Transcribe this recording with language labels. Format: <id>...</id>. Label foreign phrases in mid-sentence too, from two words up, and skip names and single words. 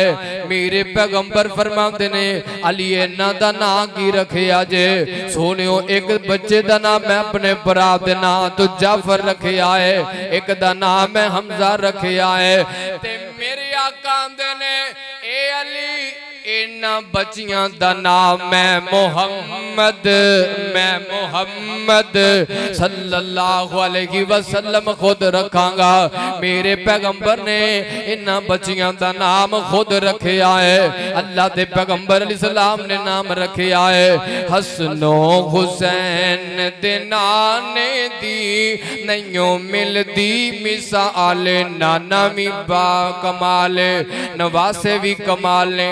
<pa>میرے پیغمبر فرماتے نے علی انہاں دا نام کی رکھیا جے? سوہنیو ایک بچے دا نام میں اپنے بھرا دے نام توں جعفر رکھیا ہے، ایک دا نام میں حمزہ رکھیا ہے. تے میرے آقا آندے نے اے علی انہاں بچیاں دا نام میں محمد</pa> <ar>صلى الله عليه وسلم</ar> <pa>خود رکھانگا. میرے پیغمبر نے انہاں بچیاں دا نام خود رکھیا ہے. اللہ دے پیغمبر علیہ السلام نے نام رکھیا ہے حسنو حسین دے نانے دی نئیوں ملدی مثال، نانا بھی با کمال نواسے بھی کمال نے.</pa>